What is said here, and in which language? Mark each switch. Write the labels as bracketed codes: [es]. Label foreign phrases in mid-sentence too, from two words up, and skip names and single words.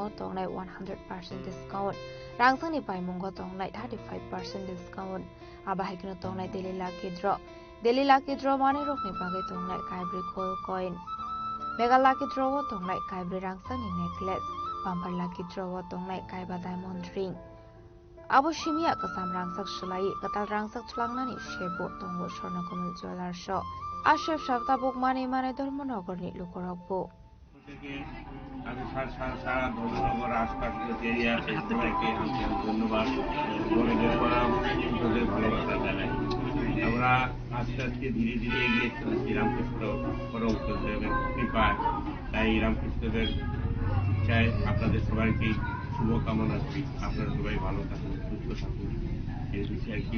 [trp] tongnai [en] 100% discount [trp] rangsangni pai mongo tongnai [en] 35% discount [trp] abahikino tongnai [en] daily lucky draw [trp] mane rokni bagai tongnai kaibri [en] gold coin mega lucky draw [trp] tongnai kaibri rangsangni necklace [en] bumper lucky draw [trp] tongnai kaiba [en] diamond ring [trp] Abo shimia kasam rangsak sulai katal rangsak chulangnani shebo tongo Sharnakomal Jewelers shop ashef shabta bokmani mane Dharmanagor ni lukorokbo [bn] আমি সারা ধর্মনগর আশপাশ যে এরিয়া আছে সবাইকে ধন্যবাদ বলে ওদের ভালোবাসা জানাই আমরা আস্তে আস্তে ধীরে ধীরে এগিয়ে চলেছি রামকৃষ্ণ পরমহংসদেবের কৃপায় তাই রামকৃষ্ণদেবের চাই আপনাদের সবাইকে শুভকামনা করি আপনারা সবাই ভালো থাকুন সুস্থ থাকুন এই বিষয়ে কি